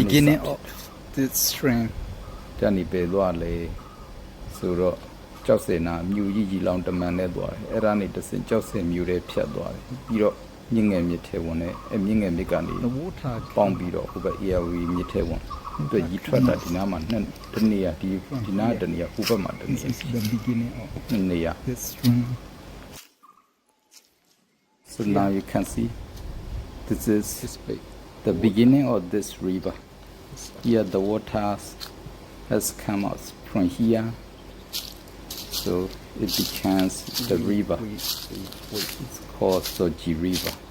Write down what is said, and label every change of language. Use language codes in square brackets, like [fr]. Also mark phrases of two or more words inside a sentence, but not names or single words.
[en] beginning of this stream [my] တန်နေပဲသွားလေဆိုတော့ကြောက်စင်နာမြူကြီးလောင်တမန်နဲ့သွားတယ်အဲ့ဒါနေတစ်စင်ကြောက်စင်မြူတွေဖြတ်သွားတယ်ပြီးတော့မြင့်ငယ်မြစ်ထဲဝင်တဲ့မြင့်ငယ်မြစ်ကနေပေါင်းပြီးတော့ဟိုဘက် ARV မြစ်ထဲဝင်အတွက်ရီထွက်တာဒီနားမှာတနေရာဒီနားတနေရာဟိုဘက်မှာတနေရာ [en] the beginning of [my] နေရာ [en] this stream so now you can see this is the beginning of this river here the water has come out from here so it becomes the river it's called Soji River